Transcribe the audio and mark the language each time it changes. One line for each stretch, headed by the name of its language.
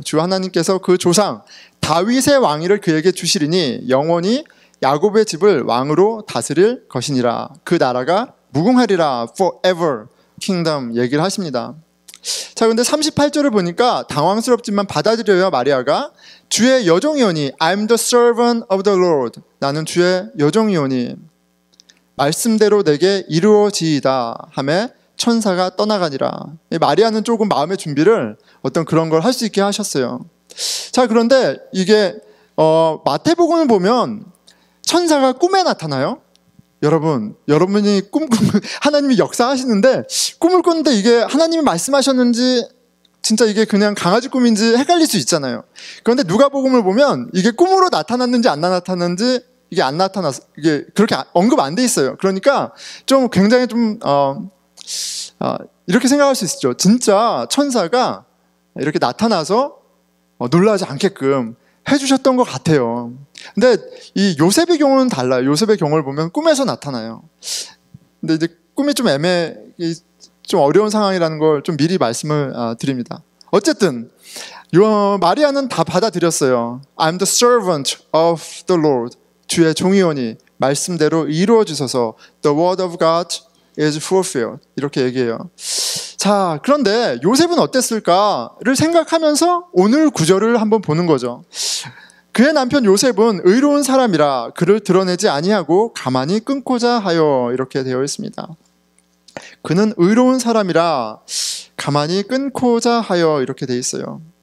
Korean: 주 하나님께서 그 조상 다윗의 왕위를 그에게 주시리니 영원히 야곱의 집을 왕으로 다스릴 것이니라. 그 나라가 무궁하리라.
English: forever kingdom
Korean: 얘기를 하십니다. 자, 근데 38절을 보니까 당황스럽지만 받아들여요. 마리아가 주의 여종이오니
English: I'm the servant of the Lord.
Korean: 나는 주의 여종이오니 말씀대로 내게 이루어지이다 하매 천사가 떠나가니라. 마리아는 조금 마음의 준비를 어떤 그런 걸 할 수 있게 하셨어요. 자, 그런데 이게 마태복음을 보면 천사가 꿈에 나타나요. 여러분이 하나님이 역사하시는데 꿈을 꿨는데 이게 하나님이 말씀하셨는지 진짜 이게 그냥 강아지 꿈인지 헷갈릴 수 있잖아요. 그런데 누가복음을 보면 이게 꿈으로 나타났는지 안 나타났는지 이게 안 나타났, 이게 그렇게 언급 안 돼 있어요. 그러니까 좀 굉장히 좀 이렇게 생각할 수 있죠. 진짜 천사가 이렇게 나타나서 놀라지 않게끔 해주셨던 것 같아요. 근데 이 요셉의 경우는 달라요. 요셉의 경우를 보면 꿈에서 나타나요. 근데 이제 꿈이 좀 좀 어려운 상황이라는 걸 좀 미리 말씀을 드립니다. 어쨌든 마리아는 다 받아들였어요.
English: I'm the servant of the Lord.
Korean: 주의 종이오니 말씀대로 이루어 주소서.
English: The word of God is fulfilled.
Korean: 이렇게 얘기해요. 자, 그런데 요셉은 어땠을까를 생각하면서 오늘 구절을 한번 보는 거죠. 그의 남편 요셉은 의로운 사람이라 그를 드러내지 아니하고 가만히 끊고자 하여, 이렇게 되어 있습니다. 그는 의로운 사람이라 가만히 끊고자 하여, 이렇게 되어 있어요.